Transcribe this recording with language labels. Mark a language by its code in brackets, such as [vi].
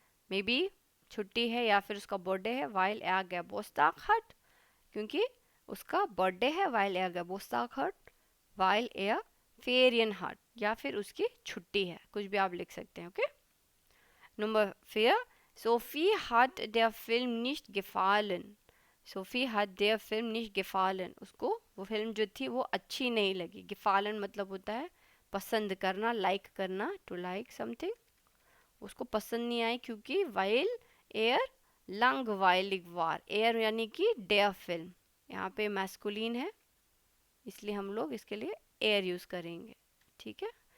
[hi] May be छुट्टी है या फिर उसका बर्थडे है, [de] वाइल er Geburtstag hat, [hi] क्योंकि उसका बर्थडे है, while er Geburtstag hat, [de] वाइल er Ferien hat, [hi] या फिर उसकी छुट्टी है, कुछ भी आप लिख सकते हैं. Okay. [de] नंबर 4, Sophie hat der Film nicht gefallen. सोफी hat der Film nicht gefallen. [hi] उसको वो फिल्म जो थी वो अच्छी नहीं लगी. gefallen मतलब होता है पसंद करना, लाइक करना, टू लाइक समथिंग. उसको पसंद नहीं आई क्योंकि [de] वाइल एयर langweilig war. [hi] Air यानी कि der Film, यहाँ पे मैस्कुलिन है इसलिए हम लोग इसके लिए एयर यूज़ करेंगे. ठीक है.